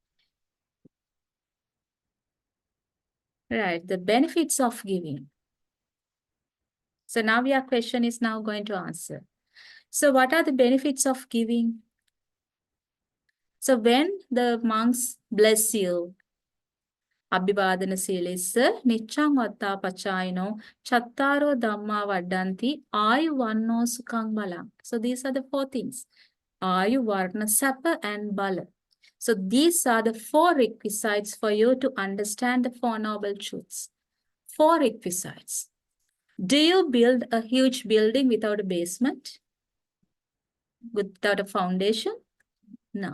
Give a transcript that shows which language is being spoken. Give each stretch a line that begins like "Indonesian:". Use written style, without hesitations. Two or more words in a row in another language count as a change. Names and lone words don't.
English: Right, the benefits of giving. So now your question is now going to answer. So what are the benefits of giving? So when the monks bless you,
Pali: Abhivadana Silissa, Nichang Vatta Pachayino, Chattaro Dhamma Vadanti, Ayu Vanno Sukhang Balam.
English: So these are the 4 things. Ayu, Varna, Sapa, and Bala. So these are the 4 requisites for you to understand the 4 noble truths. 4 requisites. Do you build a huge building without a basement? Without a foundation? No.